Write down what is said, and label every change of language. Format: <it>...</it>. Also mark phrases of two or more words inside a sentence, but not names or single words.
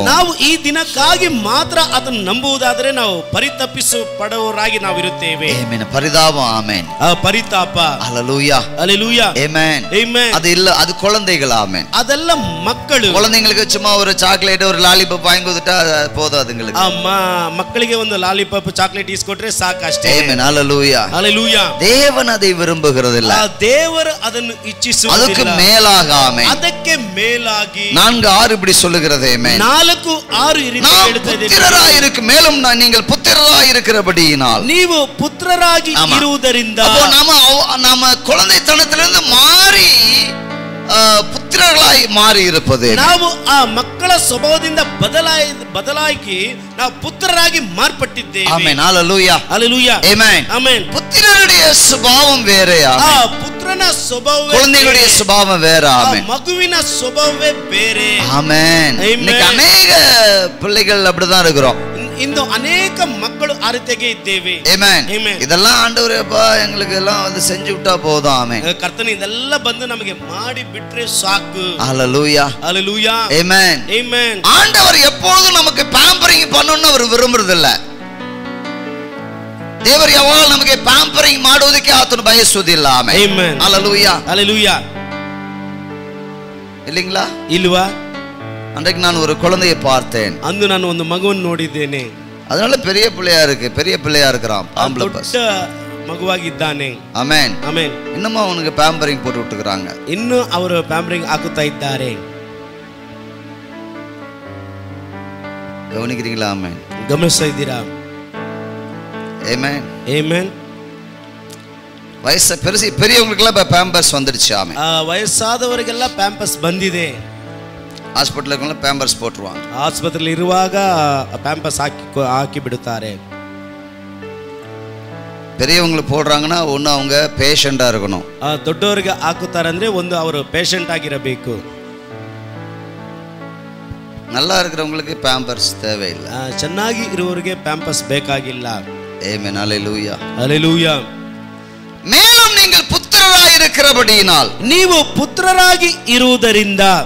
<kn>ನಾವು ಈ ದಿನಕ್ಕಾಗಿ ಮಾತ್ರ ಅದನ್ನು ನಂಬುವುದಾದರೆ ನಾವು ಪರಿತಪಿಸಲ್ಪಡುವವರಾಗಿ ನಾವು ಇರುತ್ತೇವೆ. ಆಮೆನ್.</kn> <ta>பரிதாபம். ஆமென்.</ta> <kn>ಪರಿತಾಪ.</kn> <ta>ஹalleluya. ஹalleluya. ஆமென். ஆமென். அது இல்ல, அது குழந்தைகள். ஆமென்.</ta> <kn>ಅದೆಲ್ಲ ಮಕ್ಕಳು.</kn> <ta>குழந்தைகளுக்கு சும்மா ஒரு சாக்லேட் ஒரு லாலிபாப் வாங்கி கொடுத்தா போதும் அதுங்களுக்கு.</ta> <kn>ಮಕ್ಕಳಿಗೆ ಒಂದು ಲಾಲಿಪಾಪ್ ಚಾಕ್ಲೇಟ್ ಇಸ್ಕೊಟ್ರೆ ಸಾಕು ಅಷ್ಟೇ. ಆಮೆನ್.</kn> <ta>ஹalleluya. ஹalleluya. தேவன் அதை விரும்புகிறதில்ல.</ta> <kn>ದೇವರು ಅದನ್ನು ಇಚ್ಛಿಸುವುದಿಲ್ಲ. ಅದಕ್ಕೆ ಮೇಲಾಗ. ಆಮೆನ್. ಅದಕ್ಕೆ ಮೇಲಾಗಿ</kn> <ta>4:6 இப்படி சொல்லுகிறது. ஆமென்.</ta> <kn>4:6 ಈ ರೀತಿ ಹೇಳ್ತಾ ಇದೆ.</kn> <ta>புத்திரராய் இருக்கு, மேலும் நீங்கள் புத்திரராய் இருக்கிறபடியினால்,</ta> <kn>ನೀವು ಪುತ್ರರಾಗಿ ಇರುವುದರಿಂದ,</kn> <ta>நாம குழந்தைத்தனத்திலிருந்து மாறி புத்திரர்களாய் மாறி இருப்பது.</ta> <kn>ನಾವು ಆ ಮಕ್ಕಳ ಸ್ವಭಾವದಿಂದ ಬದಲಾಗಿ ನಾವು ಪುತ್ರರಾಗಿ ಮಾರ್ಪಟ್ಟಿದ್ದೇವೆ. ಆಮೆನ್.</kn> <ta>ஹalleluya. ஹalleluya. ஆமென். ஆமென். புத்திரருடைய சுபாவம் வேறயா?</ta> <kn>ಪುತ್ರನ ಸ್ವಭಾವವೇ,</kn> <ta>குழந்தைகளுடைய சுபாவம் வேற. ஆமென்.</ta> <kn>ಮಗುವಿನ ಸ್ವಭಾವವೇ ಬೇರೆ.</kn> <ta>ஆமென். இன்னைக்கு अनेक பிள்ளைகள் அப்படிதான் இருக்கிறோம்.</ta> <kn>ಇಂದು ಅನೇಕ ಮಕ್ಕಳು ಆ ರೀತಿಯಾಗಿ ಇದ್ದೇವೆ. ಆಮೆನ್. ಆಮೆನ್.</kn> <ta>இதெல்லாம் ஆண்டவரேப்பா எங்களுக்கு எல்லாம் வந்து செஞ்சு விட்டா போதும். ஆமென்.</ta> <kn>ಕರ್ತನ ಇದೆಲ್ಲ ಬಂದು ನಮಗೆ ಮಾಡಿ ಬಿಟ್ರೆ ಸಾಕು.</kn> <ta>ஹalleluya. ஹalleluya. ஆமென். ஆமென். ஆண்டவர் எப்பொழுதும் நமக்கு பாம்பரிங் பண்ணணும்னு அவர் விரும்புறது இல்ல.</ta> <kn>ದೇವರು ಯಾವಾಗ ನಮಗೆ ಪ್ಯಾಂಪರಿಂಗ್ ಮಾಡೋದಕ್ಕೆ ಆತನು ಬಯಸುವುದಿಲ್ಲ. ಆಮೆನ್.</kn> <ta>ஹalleluya. ஹalleluya. இல்லீங்களா?</ta> <kn>ಇಲ್ವಾ?</kn> <ta>அன்றைக்கு நான் ஒரு குழந்தையை பார்த்தேன்.</ta> <kn>ಅಂದು ನಾನು ಒಂದು ಮಗುವನ್ನು ನೋಡಿದ್ದೇನೆ.</kn> <ta>அதனால பெரிய பிள்ளையா இருக்கு, பெரிய பிள்ளையா இருக்கிறான்.</ta> <kn>ದೊಡ್ಡ ಮಗುವಾಗಿದ್ದಾನೆ.</kn> <ta>ஆமென்.</ta> <kn>ಆಮೆನ್.</kn> <ta>இன்னமும் அவனுக்கு ಪ್ಯಾಂಪರಿಂಗ್ போட்டு விட்டுக்கறாங்க.</ta> <kn>ಇನ್ನು ಅವರು ಪ್ಯಾಂಪರಿಂಗ್ ಹಾಕುತ್ತಾ ಇದ್ದಾರೆ.</kn> <ta>கவனிக்கிறீங்களா? ஆமென்.</ta> <kn>ಗಮನಿಸ್ತಾ ಇದ್ದೀರಾ?</kn> <ta>ஆமென்.</ta> <kn>ಆಮೆನ್.</kn> <ta>வயசு பெரியவங்களுக்கெல்லாம் பேம்பர்ஸ் வந்துடுச்சு. ஆமென்.</ta> <kn>ವಯಸ್ಸಾದವರಿಗೆಲ್ಲ ಪ್ಯಾಂಪರ್ಸ್ ಬಂದಿದೆ.</kn> <en>hospital pampers</en> <ta>போட்டுருவாங்க.</ta> <kn>ಆಸ್ಪತ್ರೆಯಲ್ಲಿ ಇರುವಾಗ ಪ್ಯಾಂಪರ್ಸ್ ಹಾಕಿ ಬಿಡುತ್ತಾರೆ.</kn> <ta>பெரியவங்களுக்கு போடுறாங்கன்னா ஒன்று அவங்க பேஷண்டாக இருக்கணும்.</ta> <kn>ದೊಡ್ಡವರಿಗೆ ಹಾಕುತ್ತಾರೆ ಅಂದರೆ ಒಂದು ಅವರು ಪೇಷಂಟ್ ಆಗಿರಬೇಕು.</kn> <ta>நல்லா இருக்கிறவங்களுக்கு பேம்பர்ஸ் தேவையில்லை.</ta> <kn>ಚೆನ್ನಾಗಿ ಇರುವವರಿಗೆ ಪ್ಯಾಂಪರ್ಸ್ ಬೇಕಾಗಿಲ್ಲ.</kn> <ta>ஆமென். ஹalleluya. ஹalleluya. மேலும் நீங்கள் புத்திரராய் இருக்கிறபடியினால்,</ta> <kn>ನೀವು ಪುತ್ರರಾಗಿ ಇರುವುದರಿಂದ,</kn>